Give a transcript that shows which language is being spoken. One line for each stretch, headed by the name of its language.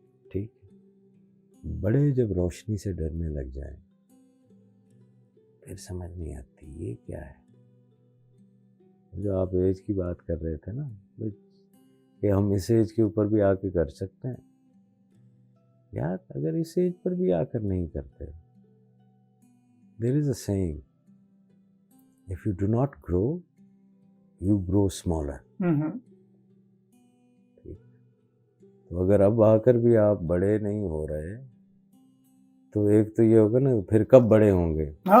Urdu: ٹھیک ہے. بڑے جب روشنی سے ڈرنے لگ جائیں پھر سمجھ نہیں آتی یہ کیا ہے. جو آپ ایج کی بات کر رہے تھے نا، کہ ہم اس ایج کے اوپر بھی آ کے کر سکتے ہیں. یار اگر اس ایج پر بھی آ کر نہیں کرتے,
English: there is a saying, if you do not grow, you grow smaller.
Urdu: تو اگر اب آ کر بھی آپ بڑے نہیں ہو رہے تو ایک تو یہ ہوگا نا پھر کب بڑے ہوں گے.